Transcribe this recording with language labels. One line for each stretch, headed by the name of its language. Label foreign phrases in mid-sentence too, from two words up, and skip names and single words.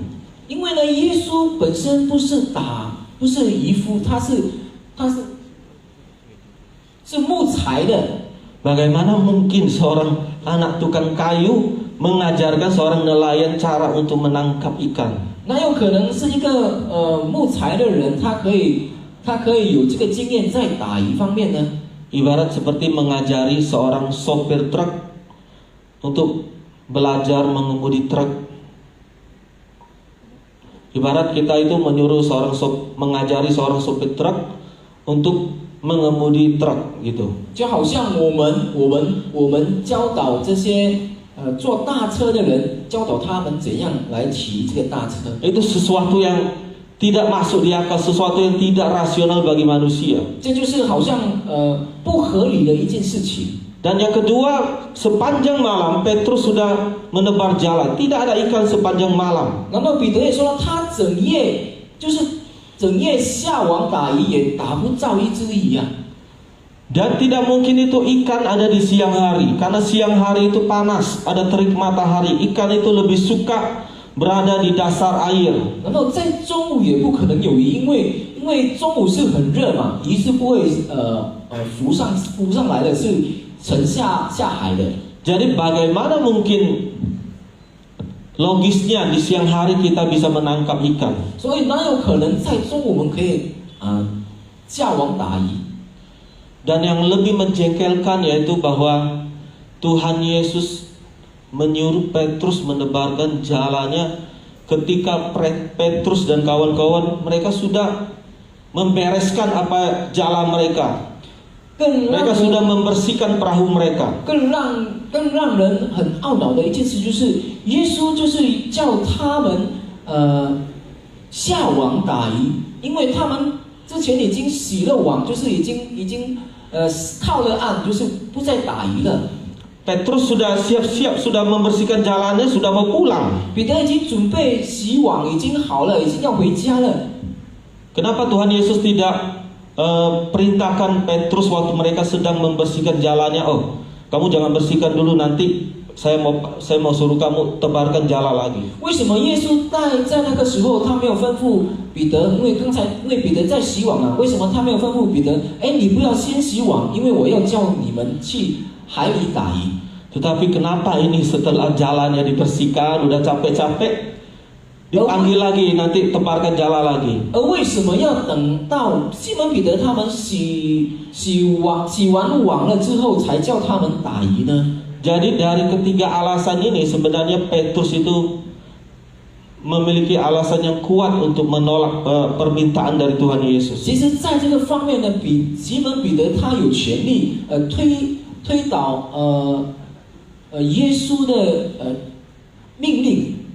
Chinese: 因为呢，耶稣本身不是渔夫，他是木材的。
Indonesian: Bagaimana mungkin seorang anak tukang kayu mengajarkan seorang nelayan cara untuk menangkap ikan?
Chinese: 那有可能是一个木材的人，他可以有这个经验在打鱼方面呢。
Indonesian: Ibarat seperti mengajari seorang sopir truk untuk belajar mengemudi truk. Ibarat kita itu mengajari seorang sopir truk untuk mengemudi truk gitu.
Chinese: 就好像我们教导这些坐大车的人，教导他们怎样来骑这个大车。
Indonesian: Itu sesuatu yang tidak masuk di akal, sesuatu yang tidak rasional bagi manusia.
Chinese: 这就是好像不合理的一件事情。
Indonesian: Dan yang kedua, sepanjang malam Petrus sudah menebar jala. Tidak ada ikan sepanjang malam.
Chinese: 然后彼得也说，他整夜下网打鱼，也打不着一只鱼啊。
Indonesian: Dan tidak mungkin itu ikan ada di siang hari, karena siang hari itu panas, ada terik matahari. Ikan itu lebih suka berada di dasar air.
Chinese: 然后在中午也不可能有鱼，因为中午是很热嘛，鱼是不会浮上来的，是沉下海的。
Indonesian: Jadi bagaimana mungkin logisnya di siang hari kita bisa menangkap ikan?
Chinese: 所以哪有可能在中午我们可以下网打鱼？
Indonesian: Dan yang lebih menjengkelkan yaitu bahwa Tuhan Yesus menyuruh Petrus menebarkan jalannya ketika Petrus dan kawan-kawan mereka sudah membereskan apa jala mereka. Mereka sudah membersihkan perahu mereka.
Chinese: 更让人很懊恼的一件事就是，耶稣就是叫他们下网打鱼，因为他们之前已经洗了网，就是已经靠了岸，就是不再打鱼了。
Indonesian: Petrus sudah siap-siap, sudah membersihkan jalannya, sudah mau pulang.
Chinese: 彼得已经准备洗网，已经好了，已经要回家了。
Indonesian: Kenapa Tuhan Yesus tidak perintahkan Petrus waktu mereka sedang membersihkan jalannya? Oh, kamu jangan bersihkan dulu, nanti saya mau suruh kamu tebarkan jala lagi.
Chinese: 为什么耶稣在那个时候他没有吩咐彼得？因为彼得在洗网啊，为什么他没有吩咐彼得？你不要先洗网，因为我要叫你们去海里打鱼。
Indonesian: Tetapi kenapa ini setelah jalannya dibersihkan, udah capek-capek, dipanggil lagi, nanti tebarkan jala lagi?
Chinese: 而为什么要等到西门彼得他们洗完网了之后，才叫他们打鱼呢？
Indonesian: Jadi dari ketiga alasan ini sebenarnya Petrus itu memiliki alasan yang kuat untuk menolak permintaan dari Tuhan Yesus.
Chinese: 其实，在这个方面呢，西门彼得他有权利推倒耶稣的命令。